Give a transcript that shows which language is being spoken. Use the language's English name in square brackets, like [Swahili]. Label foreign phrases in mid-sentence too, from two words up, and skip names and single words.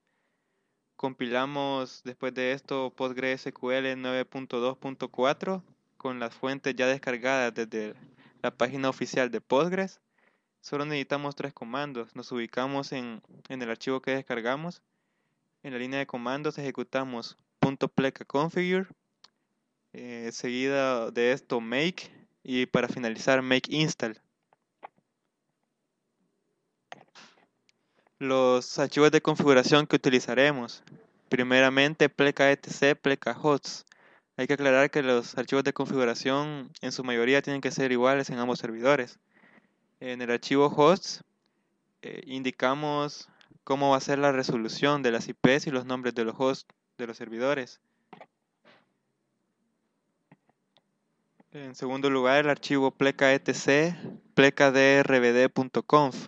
[Spanish] Compilamos después de esto PostgreSQL 9.2.4 con las fuentes ya descargadas desde la página oficial de Postgres. Solo necesitamos tres comandos. Nos ubicamos en el archivo que descargamos. En la línea de comandos ejecutamos .pleca-configure, seguida de esto make y para finalizar [English] make install. [Spanish] Los archivos de configuración que utilizaremos. Primeramente pleca etc, pleca hosts. Hay que aclarar que los archivos de configuración en su mayoría tienen que ser iguales en ambos servidores. En el archivo hosts indicamos cómo va a ser la resolución de las IPs y los nombres de los hosts de los servidores. En segundo lugar, el archivo pleca etc plecadrbd.conf.